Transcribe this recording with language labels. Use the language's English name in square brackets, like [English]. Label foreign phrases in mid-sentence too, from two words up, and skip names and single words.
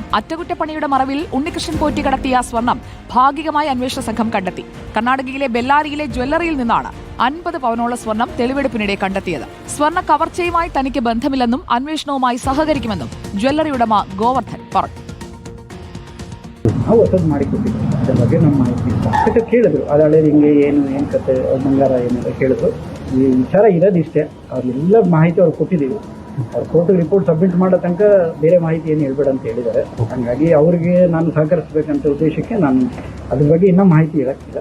[Malayalam] അറ്റകുറ്റപ്പണിയുടെ മറവിൽ ഉണ്ണികൃഷ്ണൻ പോറ്റി കടത്തിയ സ്വർണം ഭാഗികമായി അന്വേഷണ സംഘം കണ്ടെത്തി. കർണാടകയിലെ ബെല്ലാരിയിലെ ജ്വല്ലറിയിൽ നിന്നാണ് 50 പവനോളം സ്വർണം തെളിവെടുപ്പിനിടെ കണ്ടെത്തിയത്. സ്വർണ്ണ കവർച്ചയുമായി തനിക്ക് ബന്ധമില്ലെന്നും അന്വേഷണവുമായി സഹകരിക്കുമെന്നും ജ്വല്ലറി ഉടമ ഗോവർദ്ധൻ പറഞ്ഞു. [Kannada] ಕೇಳಿದ್ರು ಅದಾಳೆ ಹಿಂಗೆ ಏನು ಕತೆ ಬಂಗಾರ ಏನೆಲ್ಲ ಕೇಳಿದ್ರು. ಈ ವಿಚಾರ ಇರೋದಿಷ್ಟೇ, ಅವ್ರಿಗೆಲ್ಲ ಮಾಹಿತಿ ಅವ್ರು ಕೊಟ್ಟಿದ್ದೀವಿ. ಅವ್ರು [English] court report submit [Kannada] ಮಾಡೋ ತನಕ ಬೇರೆ ಮಾಹಿತಿ ಏನು ಹೇಳ್ಬೇಡ ಅಂತ ಹೇಳಿದ್ದಾರೆ. ಹಾಗಾಗಿ ಅವ್ರಿಗೆ ನಾನು ಸಹಕರಿಸಬೇಕಂತ ಉದ್ದೇಶಕ್ಕೆ ನಾನು ಅದ್ರ ಬಗ್ಗೆ ಇನ್ನೂ ಮಾಹಿತಿ ಹೇಳಕ್ಕಿಲ್ಲ.